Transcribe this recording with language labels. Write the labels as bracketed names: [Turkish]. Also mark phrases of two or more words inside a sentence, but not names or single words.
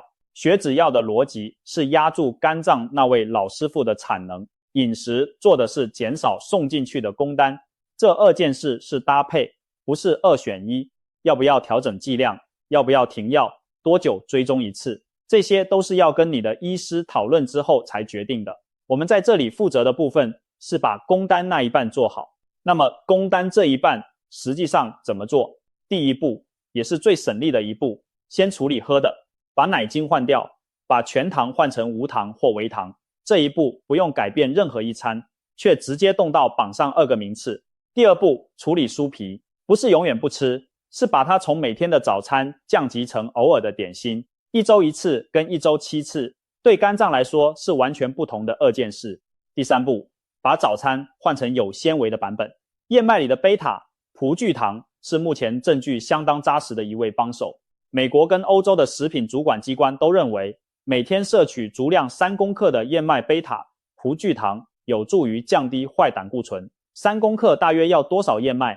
[Chinese] 血脂藥的邏輯是壓住肝臟那位老師傅的產能，飲食做的是減少送進去的工單，這2件事是搭配，不是2選1。要不要調整劑量，要不要停藥，多久追蹤一次，這些都是要跟你的醫師討論之後才決定的。我們在這裡負責的部分是把工單那一半做好。那麼工單這一半實際上怎麼做？第一步也是最省力的一步，先處理喝的，把奶精換掉，把全糖換成無糖或微糖。這一步不用改變任何一餐，卻直接動到榜上2個名次。第二步，處理酥皮，不是永遠不吃，是把它從每天的早餐降級成偶爾的點心。1週1次跟1週7次，對肝臟來說是完全不同的2件事。第三步，把早餐換成有纖維的版本。燕麥裡的貝塔、葡聚糖是目前證據相當扎實的一位幫手。美國跟歐洲的食品主管機關都認為，每天攝取足量3公克的燕麥貝塔、葡聚糖有助於降低壞膽固醇。3公克大約要多少燕麥？